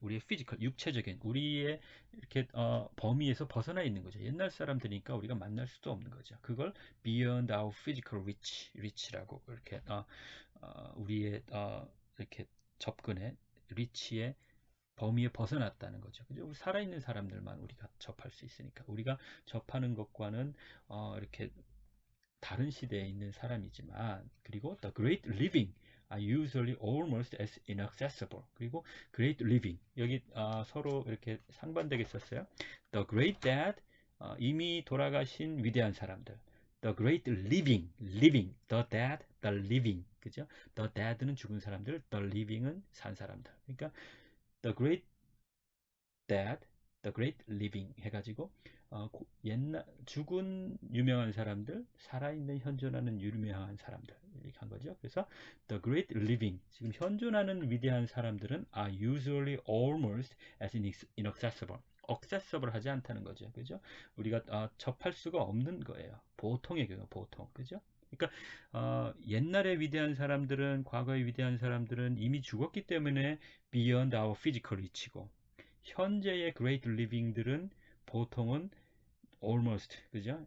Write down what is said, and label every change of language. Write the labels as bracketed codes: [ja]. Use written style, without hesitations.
[ko] 우리의 physical, 육체적인 우리의 이렇게 범위에서 벗어나 있는 거죠. 옛날 사람들이니까 우리가 만날 수도 없는 거죠. 그걸 [en] beyond our physical reach [ko] 라고 이렇게 우리의 이렇게 접근의 reach의 범위에 벗어났다는 거죠. 그죠? 살아있는 사람들만 우리가 접할 수 있으니까 우리가 접하는 것과는 이렇게 다른 시대에 있는 사람이지만, 그리고 [en] the great living are usually almost as inaccessible. [ko] 그리고 great living 여기 서로 이렇게 상반되게 썼어요. [en] The great dead [ko] 이미 돌아가신 위대한 사람들. [en] The great living, the dead, the living, [ko] 그죠? The dead는 죽은 사람들, the living은 산 사람들. 그러니까 [en] the great dead, the great living [ko] 해가지고 옛날 죽은 유명한 사람들, 살아있는 현존하는 유명한 사람들 이렇게 한 거죠. [en] 그래서 the great living, [ko] 지금 현존하는 위대한 사람들은 [en] are usually almost as inaccessible. [ko] accessible 하지 않다는 거죠. 그죠? 우리가 접할 수가 없는 거예요. 보통의 경우, 보통. 그죠? 그러니까 옛날의 위대한 사람들은, 과거의 위대한 사람들은 이미 죽었기 때문에 [en] beyond our physical reach [ko] 고, 현재의 great living들은 보통은 almost, 그죠?